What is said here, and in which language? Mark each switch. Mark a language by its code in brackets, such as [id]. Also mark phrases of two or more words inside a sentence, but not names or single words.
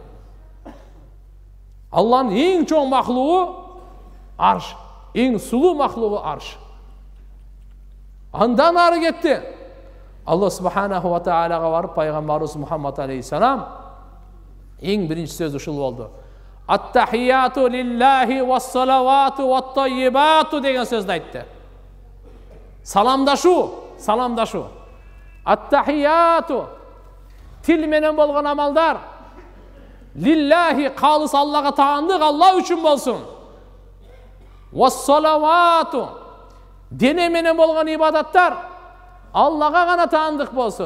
[ky] Алланын эң чоң махлугу арш, эң сулуу махлугу арш. Андан ары кетти. Аллах [ar] سبحانه وتعالى [ky] барып пайгамбарыбыз Мухаммад алейхиссалам эң биринчи сөз ушул болду. [ar] التحيات لله والصلوات والطيبات [ky] деген сөздү айтты. Саламдашу. Ат-тахияту тил менен болгон амалдар. Лиллахи калыс Аллага таандык Алла үчүн болсун. Вас-салавату дене менен болгон ибадаттар Аллага гана таандык болсун.